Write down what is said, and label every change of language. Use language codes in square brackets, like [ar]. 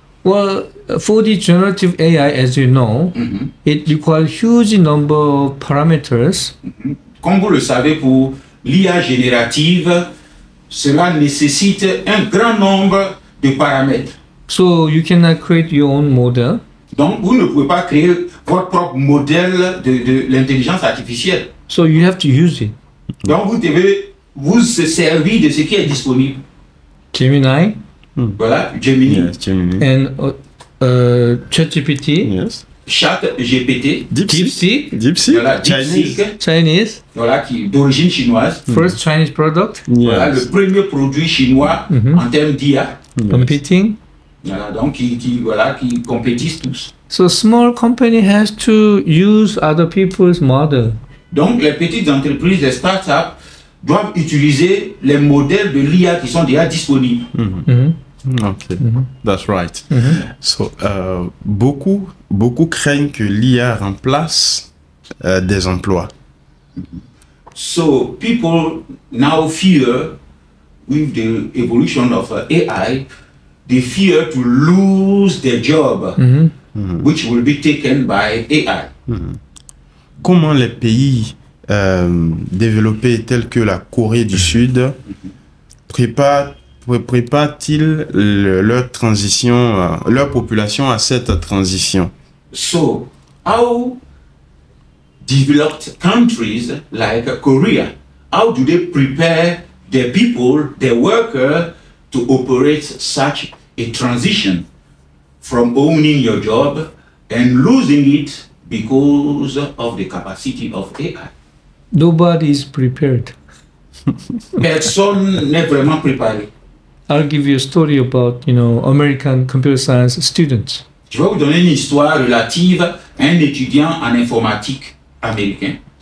[en] Well, for the generative AI, as you know, it requires huge number of parameters. [fr] Comme vous le savez, pour l'IA générative, cela nécessite un grand nombre de paramètres. [en] So you cannot create your own model. [fr] Donc, vous ne pouvez pas créer votre propre modèle de l'intelligence artificielle. [en] So you have to use it. [fr] Donc, vous devez vous servir de ce qui est disponible. [en] Gemini [fr] Voilà, Gemini, [en] Yes, Gemini. and ChatGPT, Yes. Chat GPT, DeepSeek, DeepSeek. [fr] voilà, [en] Chinese. DeepSeek, Chinese, [fr] voilà, qui est d'origine chinoise. [en] first Chinese product, [fr] Voilà, le [en] Yes. [fr] premier produit chinois en termes d'IA. [en] competing. [fr] Voilà, donc qui compétissent tous. [en] So small company has to use other people's model. [fr] Donc, les petites entreprises, les startups, doivent utiliser les modèles de l'IA qui sont déjà disponibles. [en] Okay, that's right. [fr] So, beaucoup craignent que l'IA remplace des emplois. [en] So, people now fear, with the evolution of AI, they fear to lose their job, which will be taken by AI. [fr] Comment les pays développés tels que la Corée du Sud préparent-ils leur transition, leur population à cette transition? [en] So, how developed countries like Korea, how do they prepare their people, their workers, to operate such a transition from owning your job and losing it because of the capacity of AI? Nobody is prepared. [fr] Personne n'est vraiment préparé. [en] I'll give you a story about, American computer science students. [fr] Je vais vous donner une histoire relative à un étudiant en informatique américain.